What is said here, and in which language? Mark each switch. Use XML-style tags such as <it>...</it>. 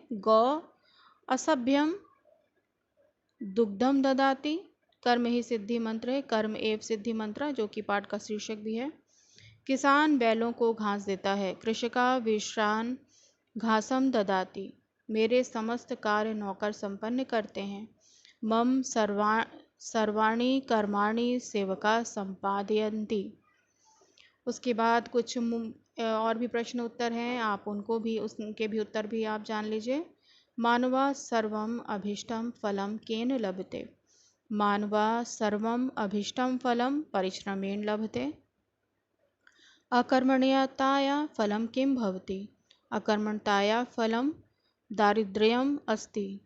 <sa>गौ असभ्यम दुग्धम ददाति,</sa> <hi>कर्म ही सिद्धि मंत्र है,</hi> <sa>कर्म एव सिद्धि मंत्र</sa> <hi>जो कि पाठ का शीर्षक भी है। किसान बैलों को घास देता है।</hi> <sa>कृषका विश्रान घासम ददाति,</sa> <hi>मेरे समस्त कार्य नौकर संपन्न करते हैं।</hi> <sa>मम सर्वाणि कर्माणि सेवका संपादयन्ति।</sa> <hi>उसके बाद कुछ और भी प्रश्न उत्तर हैं, आप उनके भी उत्तर भी आप जान लीजिए।</hi> <sa>मानवा सर्वम अभीष्टम फलम केन लभते, मानवा सर्वम अभीष्टम फलम परिश्रमेण लभते। अकर्मण्यताया फलं किं भवति? अकर्मण्यताया फलं दारिद्र्यम् अस्ति।</sa>